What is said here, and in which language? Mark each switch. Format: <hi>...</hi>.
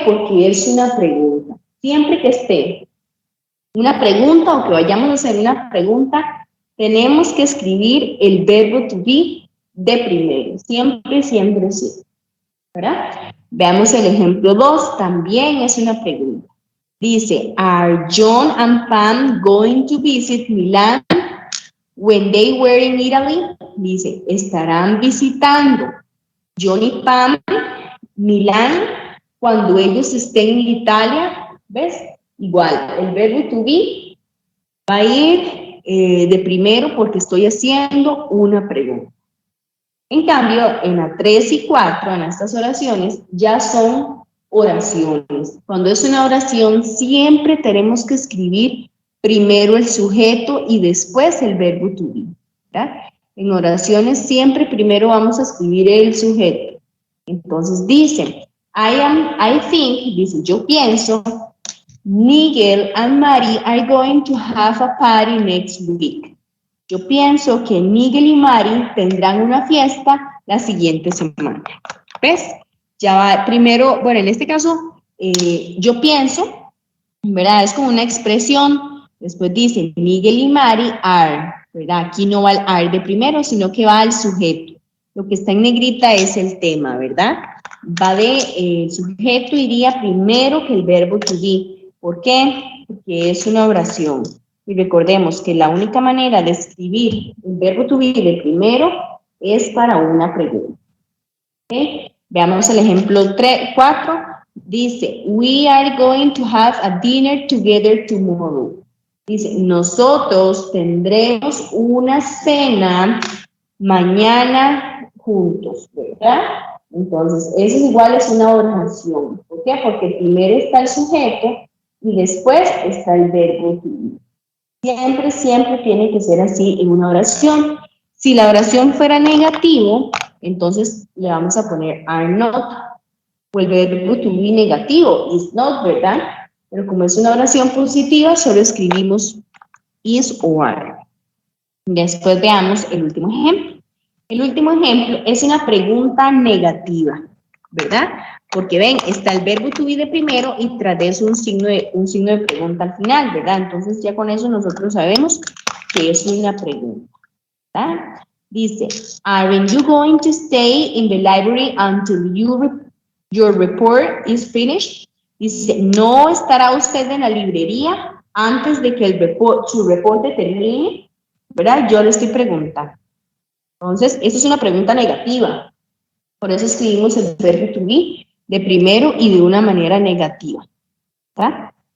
<es>Porque es una pregunta. Siempre que esté una pregunta o que vayamos a hacer una pregunta, tenemos que escribir el verbo to be de primero. Siempre, siempre, sí. ¿Verdad? Veamos el ejemplo 2, también es una pregunta. Dice,</es> <en>¿Are John and Pam going to visit Milan when they were in Italy?</en> <es>Dice, ¿estarán visitando John y Pam Milán cuando ellos estén en Italia? ¿Ves? Igual, el verbo to be va a ir de primero porque estoy haciendo una pregunta. En cambio, en la 3 y 4, en estas oraciones, ya son oraciones. Cuando es una oración, siempre tenemos que escribir primero el sujeto y después el verbo to be, ¿verdad? En oraciones siempre primero vamos a escribir el sujeto. Entonces dice,</es> <en>I think,</en> <es>dice, yo pienso,</es> <en>Miguel and Mari are going to have a party next week.</en> <es>Yo pienso que Miguel y Mari tendrán una fiesta la siguiente semana. ¿Ves? Ya va primero, bueno, en este caso, yo pienso, ¿verdad? Es como una expresión. Después dice Miguel y Mari are, ¿verdad? Aquí no va el are de primero, sino que va al sujeto. Lo que está en negrita es el tema, ¿verdad? Va de, el sujeto iría primero que el verbo to be. ¿Por qué? Porque es una oración. Y recordemos que la única manera de escribir el verbo to be de primero es para una pregunta. ¿Okay? Veamos el ejemplo 4. Dice,</es> <en>we are going to have a dinner together tomorrow.</en> <es>Dice, nosotros tendremos una cena mañana juntos, ¿verdad? Entonces, eso igual es una oración. ¿Por qué? Porque primero está el sujeto y después está el verbo to be. Siempre, siempre tiene que ser así en una oración. Si la oración fuera negativo, entonces le vamos a poner are not, o el verbo to be negativo, is not, ¿verdad? Pero como es una oración positiva, solo escribimos is o are. Después veamos el último ejemplo. El último ejemplo es una pregunta negativa, ¿verdad? Porque ven, está el verbo to be de primero y tras de eso un signo de pregunta al final, ¿verdad? Entonces ya con eso nosotros sabemos que es una pregunta, ¿verdad? Dice,</es> <en>aren't you going to stay in the library until your report is finished?</en> <es>Dice, ¿no estará usted en la librería antes de que su reporte termine? ¿Verdad? Yo le estoy preguntando. Entonces, esto es una pregunta negativa. Por eso escribimos el verbo to be de primero y de una manera negativa. ¿Tá?</es>